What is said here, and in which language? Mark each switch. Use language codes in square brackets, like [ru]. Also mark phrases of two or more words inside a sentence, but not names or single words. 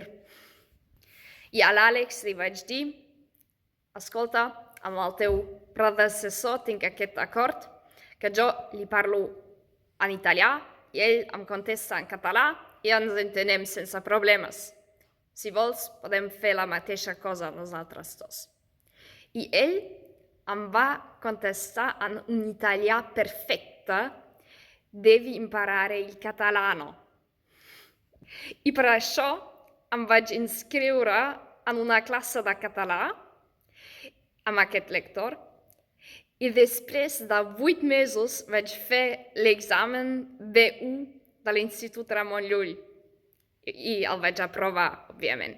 [ca] I a l'Àlex li vaig dir, escolta, amb el teu predecessor tinc aquest acord, que jo li parlo en italià i ell em contesta en català i ens entenem sense problemes. Si vols, podem fer la mateixa cosa nosaltres dos. I ell em va contestar en un italià perfecte: [it] devi imparare il catalano. [ca] I per això em vaig inscriure en una classe de català amb aquest lector i després de 8 mesos vaig fer l'examen B1 de l'Institut Ramon Llull i el vaig aprovar, òbviament.